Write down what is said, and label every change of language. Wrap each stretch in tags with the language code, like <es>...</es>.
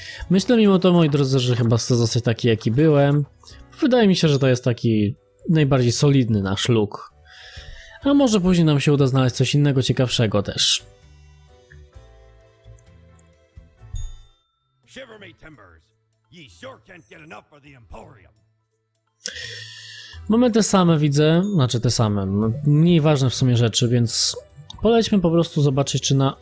<pl>Myślę mimo to, moi drodzy, że chyba chcę zostać taki, jaki byłem. Wydaje mi się, że to jest taki najbardziej solidny nasz look. A może później nam się uda znaleźć coś innego ciekawszego też.</pl> <en>Shiver me timbers. Ye sure can't get enough of the Emporium.</en> <pl>Mamy te same, widzę, znaczy te same, mniej ważne w sumie rzeczy, więc polećmy po prostu zobaczyć, czy na...</pl>